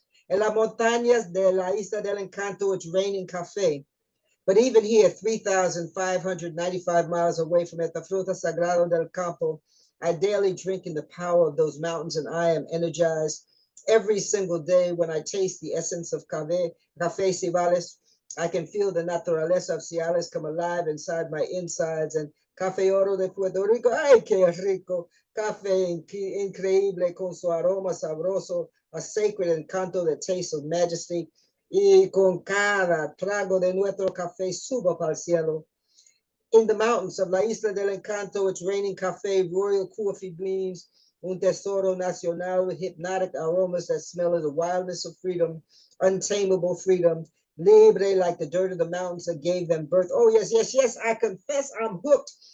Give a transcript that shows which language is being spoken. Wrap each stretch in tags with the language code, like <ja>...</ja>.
<es>En las montañas de la Isla del Encanto,</es> <en>it's raining café. But even here, 3,595 miles away from it, the Fruta Sagrado del Campo, I daily drink in the power of those mountains, and I am energized. Every single day when I taste the essence of Café Cibales, I can feel the naturaleza of Ciales come alive inside my insides.</en> <es>And Café Oro de Puerto Rico, ay, qué rico. Café increíble con su aroma sabroso,</es> <en>a sacred encanto that tastes of majesty.</en> <es>Y con cada trago de nuestro café subo para el cielo.</es> <en>In the mountains of La Isla del Encanto, it's raining café, royal coffee beans,</en> <es>un tesoro nacional</es> <en>with hypnotic aromas that smell of the wildness of freedom, untamable freedom, libre like the dirt of the mountains that gave them birth. Oh, yes, yes, yes, I confess I'm hooked.</en>